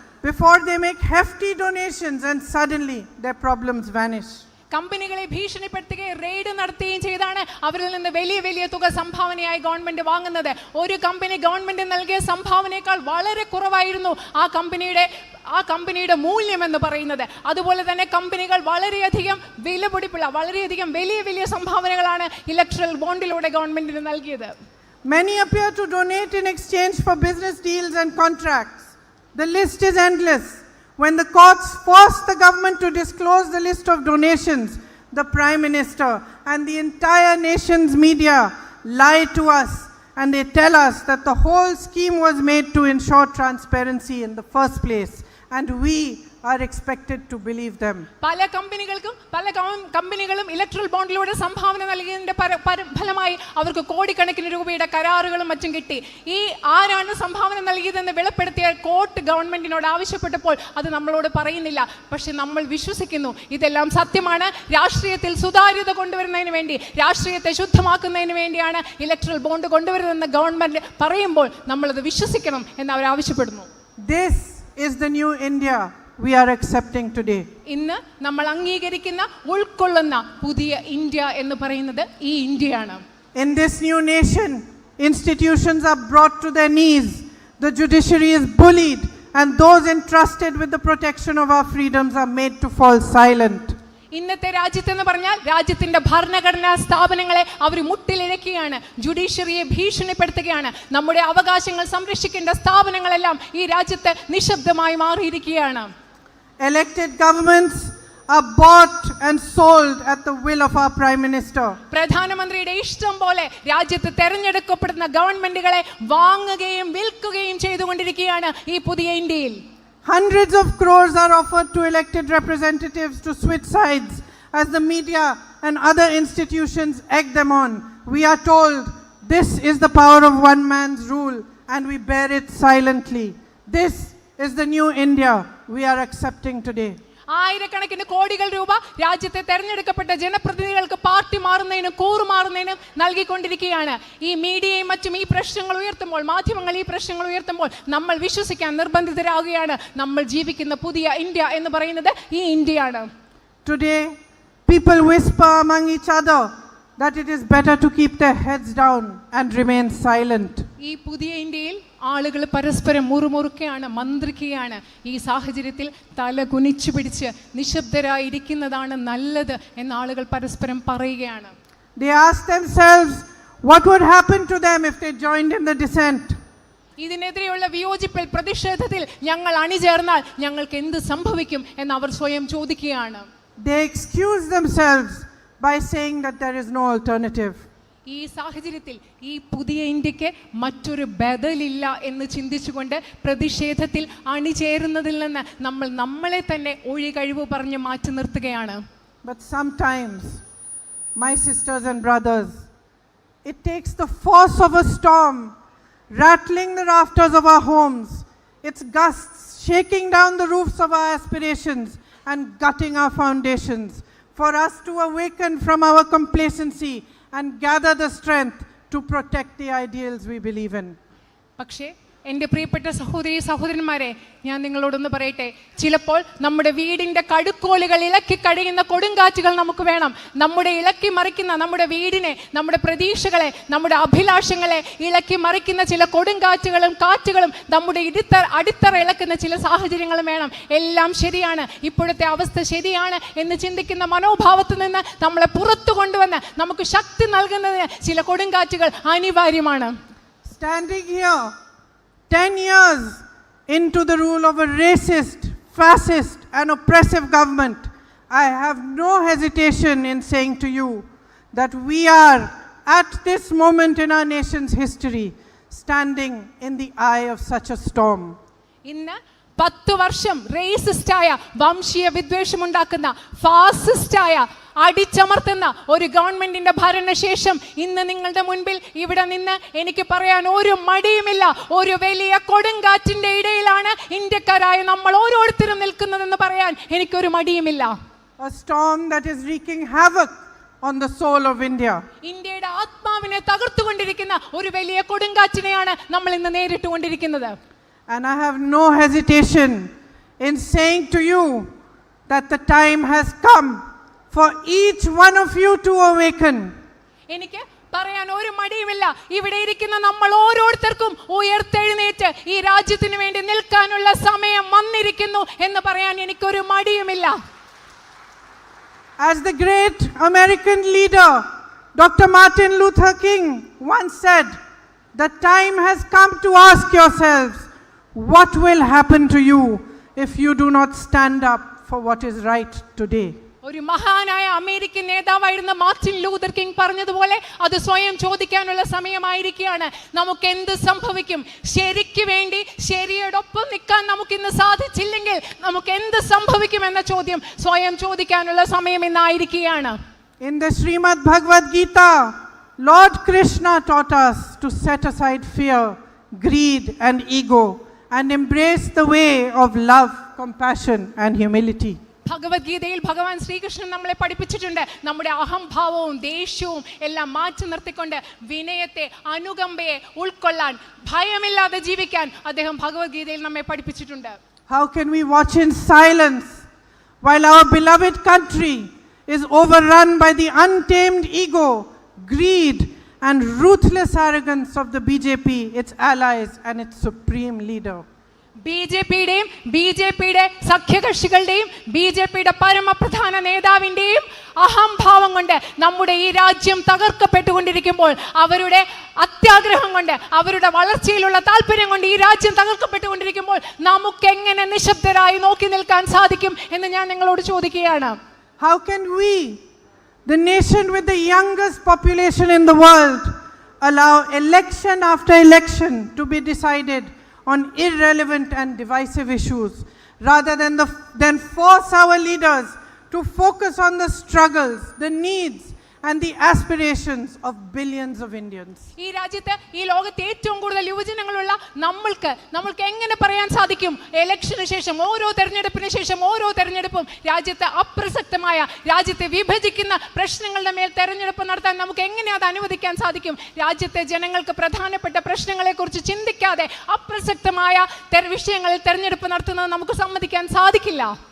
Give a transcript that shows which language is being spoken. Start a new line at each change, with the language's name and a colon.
English: before they make hefty donations and suddenly their problems vanish.
Malayalam: കമ്പനികളെ ഭീഷണിപ്പെടുത്തുകയും raid നടത്തുകയും ചെയ്താണ് അവരിൽ നിന്ന് വലിയ വലിയ തുക സംഭാവനയായി ഗവൺമെന്റ് വാങ്ങുന്നത്. ഒരു കമ്പനി ഗവൺമെന്റ് നൽകിയ സംഭാവനയേക്കാൾ വളരെ കുറവായിരുന്നു ആ കമ്പനിയുടെ മൂല്യം എന്ന് പറയുന്നത്. അതുപോലെ തന്നെ കമ്പനികൾ വളരെയധികം വിലപിടിപ്പുള്ള വളരെയധികം വലിയ വലിയ സംഭാവനകളാണ് ഇലക്ട്രൽ ബോണ്ടിലൂടെ ഗവൺമെന്റിന് നൽകിയത്.
English: Many appear to donate in exchange for business deals and contracts. The list is endless. When the courts force the government to disclose the list of donations, the Prime Minister and the entire nation's media lie to us, and they tell us that the whole scheme was made to ensure transparency in the first place, and we are expected to believe them.
Malayalam: പല കമ്പനികളും electoral ബോണ്ടിലൂടെ സംഭാവന നൽകിയതിന്റെ ഫലമായി അവർക്ക് കോടിക്കണക്കിന് രൂപയുടെ കരാറുകളും മറ്റും കിട്ടി. ഈ ആരാണ് സംഭാവന നൽകിയതെന്ന് വെളിപ്പെടുത്തിയ കോർട്ട് ഗവൺമെന്റിനോട് ആവശ്യപ്പെട്ടപ്പോൾ അത് നമ്മളോട് പറയുന്നില്ല. പക്ഷെ നമ്മൾ വിശ്വസിക്കുന്നു ഇതെല്ലാം സത്യമാണ്. രാഷ്ട്രീയത്തിൽ സുതാര്യത കൊണ്ടുവരുന്നതിന് വേണ്ടി, രാഷ്ട്രീയത്തെ ശുദ്ധമാക്കുന്നതിന് വേണ്ടിയാണ് ഇലക്ട്രൽ ബോണ്ട് കൊണ്ടുവരുന്നതെന്ന് ഗവൺമെന്റ് പറയുമ്പോൾ നമ്മളത് വിശ്വസിക്കണം എന്ന് അവർ ആവശ്യപ്പെടുന്നു.
English: This is the new India we are accepting today.
Malayalam: ഇന്ന് നമ്മൾ അംഗീകരിക്കുന്ന ഉൾക്കൊള്ളുന്ന പുതിയ ഇന്ത്യ എന്ന് പറയുന്നത് ഈ ഇന്ത്യയാണ്.
English: In this new nation, institutions are brought to their knees, the judiciary is bullied, and those entrusted with the protection of our freedoms are made to fall silent.
Malayalam: ഇന്നത്തെ രാജ്യത്തെന്ന് പറഞ്ഞാൽ രാജ്യത്തിന്റെ ഭരണഘടനാ സ്ഥാപനങ്ങളെ അവർ മുട്ടിലിഴക്കുകയാണ്, ജുഡീഷ്യറിയെ ഭീഷണിപ്പെടുത്തുകയാണ്. നമ്മുടെ അവകാശങ്ങൾ സംരക്ഷിക്കേണ്ട സ്ഥാപനങ്ങളെല്ലാം ഈ രാജ്യത്ത് നിശബ്ദമായി മാറിയിരിക്കുകയാണ്.
English: Elected governments are bought and sold at the will of our Prime Minister.
Malayalam: പ്രധാനമന്ത്രിയുടെ ഇഷ്ടം പോലെ രാജ്യത്ത് തെരഞ്ഞെടുക്കപ്പെടുന്ന ഗവൺമെന്റുകളെ വാങ്ങുകയും വിൽക്കുകയും ചെയ്തുകൊണ്ടിരിക്കുകയാണ് ഈ പുതിയ ഇന്ത്യയിൽ.
English: Hundreds of crores are offered to elected representatives to switch sides as the media and other institutions egg them on. We are told this is the power of one man's rule and we bear it silently. This is the new India we are accepting today.
Malayalam: ആയിരക്കണക്കിന് കോടികൾ രൂപ രാജ്യത്തെ തെരഞ്ഞെടുക്കപ്പെട്ട ജനപ്രതിനിധികൾക്ക് party മാറുന്നതിനും കൂറുമാറുന്നതിനും നൽകിക്കൊണ്ടിരിക്കുകയാണ്. ഈ മീഡിയയും മറ്റും ഈ പ്രശ്നങ്ങൾ ഉയർത്തുമ്പോൾ, മാധ്യമങ്ങൾ ഈ പ്രശ്നങ്ങൾ ഉയർത്തുമ്പോൾ നമ്മൾ വിശ്വസിക്കാൻ നിർബന്ധിതരാകുകയാണ്. നമ്മൾ ജീവിക്കുന്ന പുതിയ ഇന്ത്യ എന്ന് പറയുന്നത് ഈ ഇന്ത്യയാണ്.
English: Today, people whisper among each other that it is better to keep their heads down and remain silent.
Malayalam: ഈ പുതിയ ഇന്ത്യയിൽ ആളുകൾ പരസ്പരം മുറുമുറുക്കുകയാണ്, മന്ത്രിക്കുകയാണ്. ഈ സാഹചര്യത്തിൽ തല കുനിച്ചു പിടിച്ച് നിശബ്ദരായിരിക്കുന്നതാണ് നല്ലത് എന്ന് ആളുകൾ പരസ്പരം പറയുകയാണ്.
English: They ask themselves what would happen to them if they joined in the dissent.
Malayalam: ഇതിനെതിരെയുള്ള വിയോജിപ്പിൽ, പ്രതിഷേധത്തിൽ ഞങ്ങൾ അണിചേർന്നാൽ ഞങ്ങൾക്ക് എന്ത് സംഭവിക്കും എന്ന് അവർ സ്വയം ചോദിക്കുകയാണ്.
English: They excuse themselves by saying that there is no alternative.
Malayalam: ഈ സാഹചര്യത്തിൽ ഈ പുതിയ ഇന്ത്യക്ക് മറ്റൊരു ബദലില്ല എന്ന് ചിന്തിച്ചുകൊണ്ട് പ്രതിഷേധത്തിൽ അണിചേരുന്നതിൽ നിന്ന് നമ്മൾ നമ്മളെ തന്നെ ഒഴികഴിവ് പറഞ്ഞ് മാറ്റി നിർത്തുകയാണ്.
English: But sometimes, my sisters and brothers, it takes the force of a storm rattling the rafters of our homes, its gusts shaking down the roofs of our aspirations and gutting our foundations, for us to awaken from our complacency and gather the strength to protect the ideals we believe in.
Malayalam: പക്ഷേ എൻ്റെ പ്രിയപ്പെട്ട സഹോദരന്മാരെ, ഞാൻ നിങ്ങളോടൊന്ന് പറയട്ടെ, ചിലപ്പോൾ നമ്മുടെ വീടിൻ്റെ കടുക്കോലുകൾ ഇളക്കി കഴിയുന്ന കൊടുങ്കാറ്റുകൾ നമുക്ക് വേണം. നമ്മുടെ ഇളക്കി മറിക്കുന്ന നമ്മുടെ വീടിനെ, നമ്മുടെ പ്രതീക്ഷകളെ, നമ്മുടെ അഭിലാഷങ്ങളെ ഇളക്കി മറിക്കുന്ന ചില കൊടുങ്കാറ്റുകളും കാറ്റുകളും നമ്മുടെ അടിത്തറ ഇളക്കുന്ന ചില സാഹചര്യങ്ങളും വേണം. എല്ലാം ശരിയാണ്, ഇപ്പോഴത്തെ അവസ്ഥ ശരിയാണ് എന്ന് ചിന്തിക്കുന്ന മനോഭാവത്തിൽ നിന്ന് നമ്മളെ പുറത്തു കൊണ്ടുവന്ന് നമുക്ക് ശക്തി നൽകുന്നതിന് ചില കൊടുങ്കാറ്റുകൾ അനിവാര്യമാണ്.
English: Standing here 10 years into the rule of a racist, fascist and oppressive government, I have no hesitation in saying to you that we are at this moment in our nation's history standing in the eye of such a storm.
Malayalam: ഇന്ന് 10 വർഷം റേസിസ്റ്റായ, വംശീയ വിദ്വേഷമുണ്ടാക്കുന്ന, ഫാസിസ്റ്റായ, അടിച്ചമർത്തുന്ന ഒരു ഗവൺമെന്റിന്റെ ഭരണശേഷം ഇന്ന് നിങ്ങളുടെ മുൻപിൽ ഇവിടെ നിന്ന് എനിക്ക് പറയാൻ ഒരു മടിയുമില്ല. ഒരു വലിയ കൊടുങ്കാറ്റിന്റെ ഇടയിലാണ് ഇന്ത്യക്കാരായ നമ്മൾ ഓരോരുത്തരും നിൽക്കുന്നതെന്ന് പറയാൻ എനിക്കൊരു മടിയുമില്ല.
English: A storm that is wreaking havoc on the soul of India.
Malayalam: ഇന്ത്യയുടെ ആത്മാവിനെ തകർത്തുകൊണ്ടിരിക്കുന്ന ഒരു വലിയ കൊടുങ്കാറ്റിനെയാണ് നമ്മൾ ഇന്ന് നേരിട്ടുകൊണ്ടിരിക്കുന്നത്.
English: And I have no hesitation in saying to you that the time has come for each one of you to awaken.
Malayalam: എനിക്ക് പറയാൻ ഒരു മടിയുമില്ല. ഇവിടെ ഇരിക്കുന്ന നമ്മൾ ഓരോരുത്തർക്കും ഉയർത്തെഴുന്നേറ്റ് ഈ രാജ്യത്തിന് വേണ്ടി നിൽക്കാനുള്ള സമയം വന്നിരിക്കുന്നു എന്ന് പറയാൻ എനിക്കൊരു മടിയുമില്ല.
English: As the great American leader Dr. Martin Luther King once said, the time has come to ask yourselves, what will happen to you if you do not stand up for what is right today?
Malayalam: ഒരു മഹാനായ American നേതാവായിരുന്ന Martin Luther king പറഞ്ഞതുപോലെ അത് സ്വയം ചോദിക്കാനുള്ള സമയമായിരിക്കുകയാണ്. നമുക്ക് എന്ത് സംഭവിക്കും? ശരിക്ക് വേണ്ടി ശരിയോടൊപ്പം നിൽക്കാൻ നമുക്ക് ഇന്ന് സാധിച്ചില്ലെങ്കിൽ നമുക്ക് എന്ത് സംഭവിക്കും എന്ന ചോദ്യം സ്വയം ചോദിക്കാനുള്ള സമയം ഇന്നായിരിക്കുകയാണ്.
English: In the Srimad Bhagavad Gita, Lord Krishna taught us to set aside fear, greed and ego and embrace the way of love, compassion and humility.
Malayalam: ഭഗവത്ഗീതയിൽ ഭഗവാൻ ശ്രീകൃഷ്ണൻ നമ്മളെ പഠിപ്പിച്ചിട്ടുണ്ട്. നമ്മുടെ അഹംഭാവവും ദേഷ്യവും എല്ലാം മാറ്റി നിർത്തിക്കൊണ്ട് വിനയത്തെ, അനുകമ്പയെ ഉൾക്കൊള്ളാൻ, ഭയമില്ലാതെ ജീവിക്കാൻ അദ്ദേഹം ഭഗവത്ഗീതയിൽ നമ്മെ പഠിപ്പിച്ചിട്ടുണ്ട്.
English: How can we watch in silence while our beloved country is overrun by the untamed ego, greed and ruthless arrogance of the BJP, its allies and its supreme leader?
Malayalam: ബിജെപിയുടെയും ബിജെപിയുടെ സഖ്യകക്ഷികളുടെയും ബിജെപിയുടെ പരമപ്രധാന നേതാവിൻ്റെയും അഹംഭാവം കൊണ്ട് നമ്മുടെ ഈ രാജ്യം തകർക്കപ്പെട്ടുകൊണ്ടിരിക്കുമ്പോൾ, അവരുടെ അത്യാഗ്രഹം കൊണ്ട്, അവരുടെ വളർച്ചയിലുള്ള താല്പര്യം കൊണ്ട് ഈ രാജ്യം തകർക്കപ്പെട്ടുകൊണ്ടിരിക്കുമ്പോൾ നമുക്ക് എങ്ങനെ നിശബ്ദരായി നോക്കി നിൽക്കാൻ സാധിക്കും എന്ന് ഞാൻ നിങ്ങളോട് ചോദിക്കുകയാണ്.
English: How can we, the nation with the youngest population in the world, allow election after election to be decided on irrelevant and divisive issues rather than force our leaders to focus on the struggles, the needs and the aspirations of billions of Indians?
Malayalam: ഈ രാജ്യത്ത്, ഈ ലോകത്തെ ഏറ്റവും കൂടുതൽ യുവജനങ്ങളുള്ള നമ്മൾക്ക് എങ്ങനെ പറയാൻ സാധിക്കും ഇലക്ഷന് ശേഷം, ഓരോ തെരഞ്ഞെടുപ്പിന് ശേഷം ഓരോ തെരഞ്ഞെടുപ്പും രാജ്യത്ത് അപ്രസക്തമായ, രാജ്യത്തെ വിഭജിക്കുന്ന പ്രശ്നങ്ങളുടെ മേൽ തെരഞ്ഞെടുപ്പ് നടത്താൻ നമുക്ക് എങ്ങനെ അത് അനുവദിക്കാൻ സാധിക്കും? രാജ്യത്തെ ജനങ്ങൾക്ക് പ്രധാനപ്പെട്ട പ്രശ്നങ്ങളെക്കുറിച്ച് ചിന്തിക്കാതെ അപ്രസക്തമായ വിഷയങ്ങളിൽ തെരഞ്ഞെടുപ്പ് നടത്തുന്നത് നമുക്ക് സമ്മതിക്കാൻ സാധിക്കില്ല.